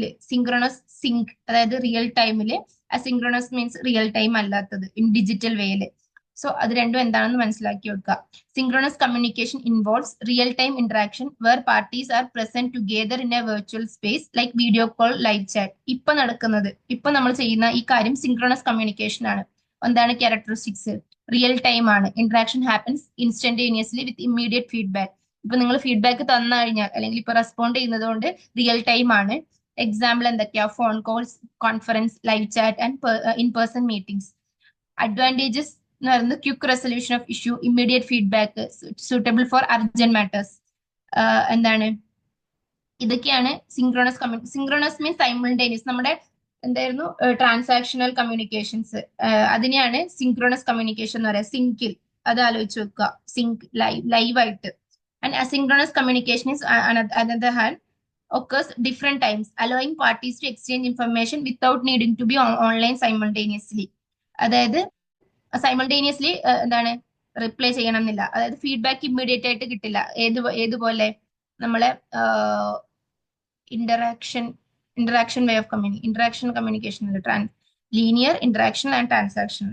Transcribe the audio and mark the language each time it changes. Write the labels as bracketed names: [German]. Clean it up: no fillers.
[Malayalam] Synchronous zinc, അതായത് real ടൈമില്. Asynchronous means real time അല്ലാത്തത്, ഇൻ ഡിജിറ്റൽ വേയില്. സോ അത് രണ്ടും എന്താണെന്ന് മനസ്സിലാക്കി വെക്കുക. [English] Synchronous communication involves real-time interaction where parties are present together in a virtual space like video call, live chat. [Malayalam] ഇപ്പൊ നമ്മൾ ചെയ്യുന്ന ഈ കാര്യം സിങ്ക്രണസ് കമ്മ്യൂണിക്കേഷൻ ആണ്. എന്താണ് ക്യാരക്ടറിസ്റ്റിക്സ്? റിയൽ ടൈം ആണ്. [English] Interaction happens instantaneously with immediate feedback. [Malayalam] ഇപ്പൊ നിങ്ങൾ ഫീഡ്ബാക്ക് തന്നു കഴിഞ്ഞാൽ അല്ലെങ്കിൽ ഇപ്പൊ റെസ്പോണ്ട് ചെയ്യുന്നത് കൊണ്ട് റിയൽ ടൈം ആണ്. എക്സാമ്പിൾ എന്തൊക്കെയാ? [English] Phone calls, conference, live chat and in person meetings. Advantages [Malayalam] എന്ന് പറയുന്നത് [English] Quick resolution of issue, immediate feedback, suitable for urgent matters. [Malayalam] എന്താണ് ഇതൊക്കെയാണ് സിങ്ക്രണസ് മീൻസ് സൈമിൾട്ടേനിയസ്. നമ്മുടെ എന്തായിരുന്നു ട്രാൻസാക്ഷണൽ കമ്മ്യൂണിക്കേഷൻസ്, അതിനെയാണ് സിങ്ക്രണസ് കമ്മ്യൂണിക്കേഷൻ എന്ന് പറയാം. സിങ്കിൽ അത് ആലോചിച്ച് വെക്കുക, സിങ്ക് ലൈവായിട്ട്. [English] And asynchronous communication is another hand occurs different times, allowing parties to exchange information without needing to be online simultaneously. [Malayalam] അതായത് സൈമൾട്ടേനിയസ്ലി എന്താണ് റിപ്ലൈ ചെയ്യണം എന്നില്ല. അതായത് ഫീഡ്ബാക്ക് ഇമ്മീഡിയറ്റ് ആയിട്ട് കിട്ടില്ല. ഏതുപോലെ നമ്മളെ interaction way of interaction communication linear interaction and transaction.